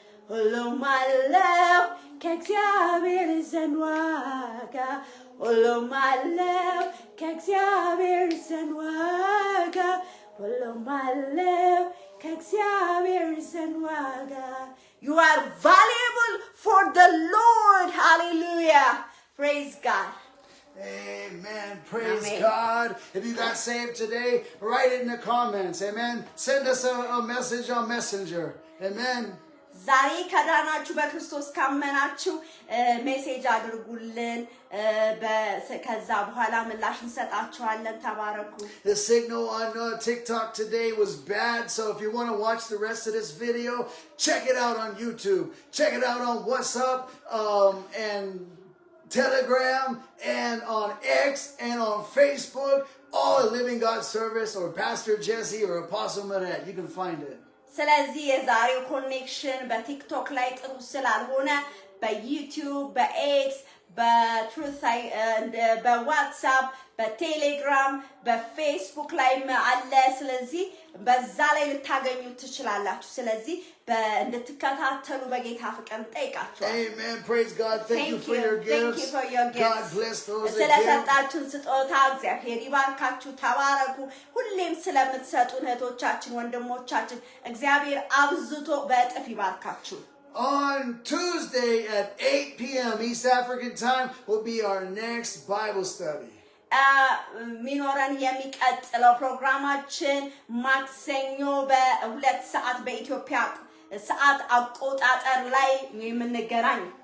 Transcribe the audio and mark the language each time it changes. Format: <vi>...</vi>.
<am>ሁሉም አለው ከእግዚአብሔር ዘንድ ዋጋ ሁሉም አለው ከእግዚአብሔር ዘንድ ዋጋ ሁሉም አለው ከእግዚአብሔር ዘንድ ዋጋ.</am> <en>You are valuable for the Lord. Hallelujah. Praise God. Amen. Praise Amen. God. If you got saved today, write it in the comments. Amen. Send us a message on Messenger. Amen.</en> <am>ዛሬ ከዳናችሁ በክርስቶስ ካመናችሁ ሜሴጅ አድርጉልን ከዛ በኋላ ምላሽ እንሰጣችኋለን ተባረኩ</am> <en>The signal on TikTok today was bad, so if you want to watch the rest of this video, check it out on YouTube, check it out on WhatsApp and Telegram and on X and on Facebook, all Living God Service or Pastor Jesse or Apostle Maret. You can find it.</en> <am>ስለዚህ የዛሬው ኮኔክሽን በቲክቶክ ላይ ጥሩ ስላልሆነ በዩቲዩብ በኤክስ በትሩት በዋትስአፕ በቴሌግራም በፌስቡክ ላይ አለ ስለዚህ በዛ ላይ ልታገኙት ትችላላችሁ ስለዚህ እንድትከታተሉ በጌታ ፍቅር ጠይቃችኋለሁ.</am> <en>Amen. Praise God. Thank you for your gifts. Thank you for your gifts. God bless those that</en> <am>ስለሰጣችሁን ስጦታ እግዚአብሔር ይባርካችሁ ተባረኩ. ሁሌም ስለምትሰጡን እህቶቻችን ወንድሞቻችን እግዚአብሔር አብዝቶ በእጥፍ ይባርካችሁ.</am> <en>On Tuesday at 8 p.m. East African time will be our next Bible study.</en> <am>ሚኖረን የሚቀጥለው ፕሮግራማችን ማክሰኞ በ2 ሰዓት በኢትዮጵያ ሰዓት አቆጣጠር ላይ የምንገናኝ.</am>